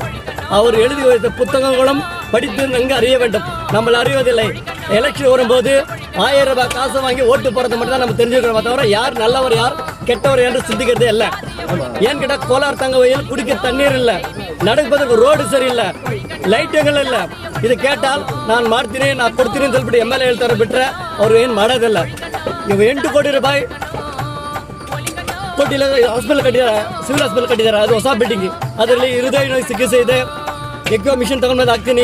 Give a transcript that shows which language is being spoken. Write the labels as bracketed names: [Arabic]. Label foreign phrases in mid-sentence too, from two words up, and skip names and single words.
[Tamil] அவர் எழுதி வைத்த புத்தகங்களும் படித்து நன்கு அறிய வேண்டும். நம்மளை அறிவதில்லை. எலெக்ஷன் வரும்போது 1000 ரூபாய் காசு வாங்கி ஓட்டு போறது மட்டும் தான் நம்ம தெரிஞ்சுக்கிறோம். தவிர யார் நல்லவர் யார் கெட்டவர் என்று சிந்திக்கிறதே இல்லை. ஏன்னு கேட்டால் கோலார் தங்கவயல் குடிக்க தண்ணீர் இல்லை, நடப்பதற்கு ரோடு சரியில்லை, [Kannada] ಲೈಟ್ಗಳು ಇಲ್ಲ. ಇದು ಕೇಟಾಲ್ ನಾನು ಮಾಡ್ತೀನಿ, ನಾನು ಕೊಡ್ತೀನಿ ಅಂತ ಹೇಳ್ಬಿಟ್ಟು MLA ಹೇಳ್ತಾರೆ ಬಿಟ್ಟರೆ ಅವ್ರು ಏನು ಮಾಡೋದಿಲ್ಲ. ಇವಾಗ 8 ಕೋಟಿ ರೂಪಾಯಿ ಕೊಟ್ಟಿಲ್ಲ. ಹಾಸ್ಪಿಟಲ್ ಕಟ್ಟಿದ್ದಾರೆ, [English] civil hospital [Kannada] ಕಟ್ಟಿದ್ದಾರೆ. ಅದು ಹೊಸ ಬಿಲ್ಡಿಂಗ್. ಅದರಲ್ಲಿ ಹೃದಯ ಚಿಕಿತ್ಸೆ ಇದೆ. [English] echo machine [Kannada] ತಗೊಂಡು ಹಾಕ್ತೀನಿ.